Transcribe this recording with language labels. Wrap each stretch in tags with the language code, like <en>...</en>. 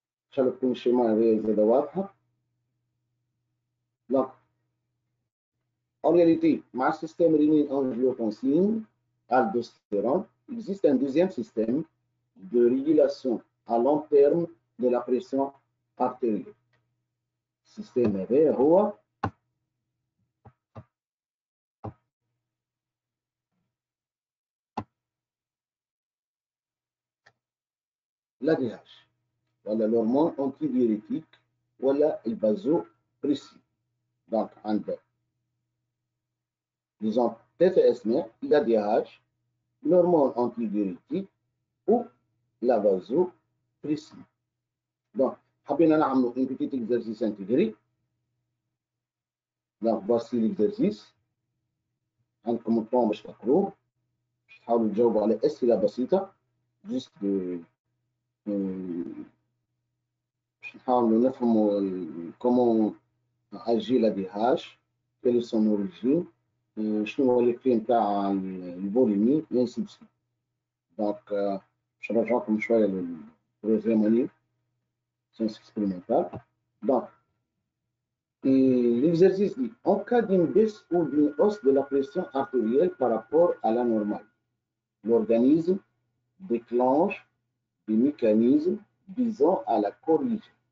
<ar>شغل تكون الشيما زادة واضحة.</ar> <fr>Donc, en réalité,</fr> <ar>مع السيستم ريني دانجيوتنسين</ar> <fr>aldostérone, il existe un deuxième système de régulation à long terme de la pression artérielle.</fr> <ar>السيستم هذا هو l'ADH ولا</ar> <fr>l'hormone antidiurétique</fr> <ar>ولا البازوبريسين.</ar> <fr>Donc</fr> <ar>عندك</ar> <fr>disons</fr> <ar>ثلاثة أسماء:</ar> <fr>l'ADH, l'hormone antidiurétique ou la vasopressin. Donc</fr> <ar>حبينا نعملوا</ar> <fr>un petit exercice intégré. Donc voici l'exercice.</fr> <ar>عندكم الطون باش تقروه، باش تحاولوا تجاوبوا على أسئلة بسيطة juste باش نحاولوا نفهموا</ar> <fr>comment agit l'ADH, quelle est son origine,</fr> <ar>شنو هو l'effet نتاع البوليمي</ar> <fr>et ainsi de suite.</fr> <ar>Donc باش نرجعكم شوية للترويزيام اني</ar> <fr>sciences expérimentales. Donc l'exercice dit en cas d'une baisse ou d'une hausse de la pression artérielle par rapport à la normale, l'organisme déclenche des mécanismes visant à la corriger.</fr>